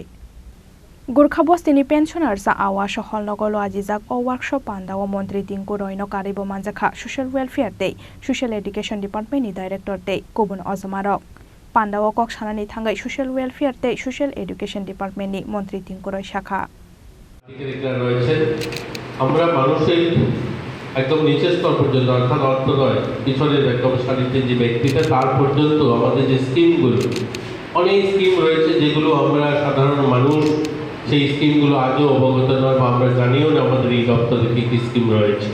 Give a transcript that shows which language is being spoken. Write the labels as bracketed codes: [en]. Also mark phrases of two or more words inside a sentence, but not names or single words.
[trp] Gurkha Bostini pensioners awa Sohol Nogolo Ajizak o workshop Panda o Montri Tingkoroi no Karibo Manjakha [en] Social Welfare Day, Social Education Department [trp] ni Director Day, Kobun Ozamarok. Panda o Kok Sanani Thangai [en] Social Welfare Day, Social Education Department [trp] ni Montri Tingkoroi Shakha. [bn] আমরা মানুষের একদম নিচের স্তর পর্যন্ত অর্থাৎ অর্থনয় পিছনের একদম সারিতে যে ব্যক্তিটা তার পর্যন্ত আমাদের যে স্কিমগুলো অনেক স্কিম রয়েছে যেগুলো আমরা সাধারণ মানুষ সেই স্কিমগুলো আজও অবগত নয় বা আমরা জানিও না আমাদের এই দপ্তরে কী কী স্কিম রয়েছে।